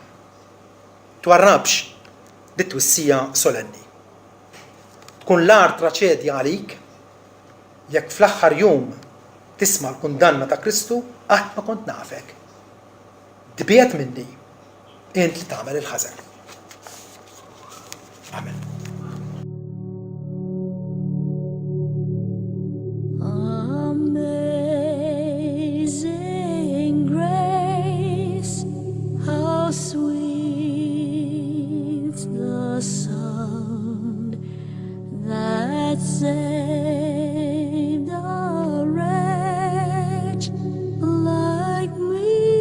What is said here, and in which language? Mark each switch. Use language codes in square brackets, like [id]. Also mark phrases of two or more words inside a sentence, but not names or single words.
[mt] Twarrabx bit-twissija solenni. Tkun l-ar traċedja għalik jekk fl-aħħar jum tisma' l-kundanna ta' Kristu qatt ma kont nafek. Dbiet minni int li tagħmel il-ħażen. Amen. [en] Amazing grace, how sweet the sound that saved a wretch like me.